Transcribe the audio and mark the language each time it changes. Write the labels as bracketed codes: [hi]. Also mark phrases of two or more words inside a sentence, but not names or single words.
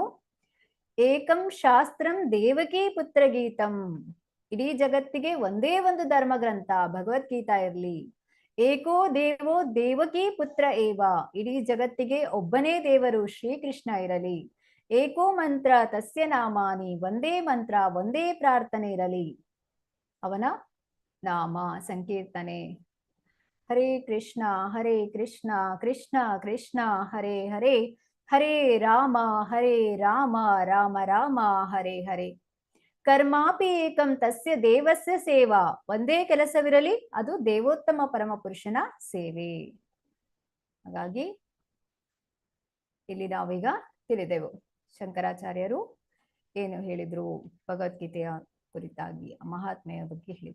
[sa] ಏಕಂ ಶಾಸ್ತ್ರಂ ದೇವಕಿ ಪುತ್ರ ಗೀತಂ [kn] ಇಡೀ ಜಗತ್ತಿಗೆ ಒಂದೇ ಒಂದು ಧರ್ಮ ಗ್ರಂಥ ಭಗವದ್ಗೀತಾ ಇರಲಿ. [sa] ಏಕೋ ದೇವೋ ದೇವಕಿ ಪುತ್ರ ಏವ [kn] ಇಡೀ ಜಗತ್ತಿಗೆ ಒಬ್ಬನೇ ದೇವರು ಶ್ರೀಕೃಷ್ಣ ಇರಲಿ. [sa] ಏಕೋ ಮಂತ್ರ ತಸ್ಯ ನಾಮಾನಿ [kn] ಒಂದೇ ಮಂತ್ರ, ಒಂದೇ ಪ್ರಾರ್ಥನೆ ಇರಲಿ, ಅವನ ನಾಮ ಸಂಕೀರ್ತನೆ. [sa] ಹರೇ ಕೃಷ್ಣ ಕೃಷ್ಣ ಕೃಷ್ಣ ಹರೇ ಹರೇ, ಹರೇ ರಾಮ ರಾಮ ರಾಮ ಹರೇ ಹರೇ. ಕರ್ಮಾಪಿ ಏಕಂ ತಸ್ಯ ದೇವಸ್ಯ ಸೇವಾ [kn] ಒಂದೇ ಕೆಲಸವಿರಲಿ, ಅದು ದೇವೋತ್ತಮ ಪರಮ ಪುರುಷನ ಸೇವೆ. ಹಾಗಾಗಿ ಇಲ್ಲಿ ನಾವೀಗ ತಿಳಿದೆವು ಶಂಕರಾಚಾರ್ಯರು ಏನು ಹೇಳಿದ್ರು ಭಗವದ್ಗೀತೆಯ ಕುರಿತಾಗಿ, ಮಹಾತ್ಮೆಯ ಬಗ್ಗೆ ಹೇಳಿದ್ರು.